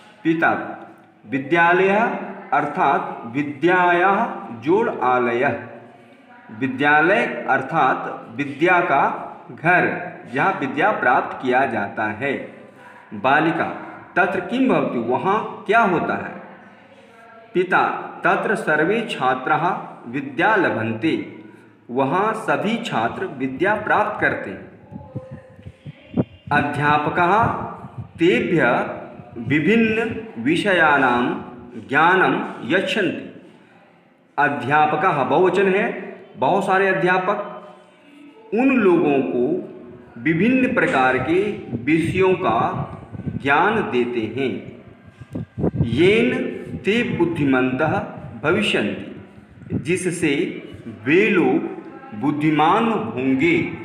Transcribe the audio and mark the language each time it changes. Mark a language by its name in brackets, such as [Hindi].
[Sanskrit] पिता विद्यालय अर्थात विद्याया जोड़ आलय, [Hindi] विद्यालय अर्थात विद्या का घर, जहाँ विद्या प्राप्त किया जाता है। [Sanskrit] बालिका तत्र किम भवति, [Hindi] वहाँ क्या होता है। [Sanskrit] पिता तत्र सर्वे छात्राः विद्या लभन्ते, [Hindi] वहाँ सभी छात्र विद्या प्राप्त करते हैं। [Sanskrit] अध्यापकः तेभ्यः विभिन्न विषयाणां ज्ञानं यच्छन्ति। [Hindi] अध्यापकः बहुवचन है, बहुत सारे अध्यापक उन लोगों को विभिन्न प्रकार के विषयों का ज्ञान देते हैं। [Sanskrit] येन ते बुद्धिमन्तः भविष्यन्ति, [Hindi] जिससे वे लोग बुद्धिमान होंगे।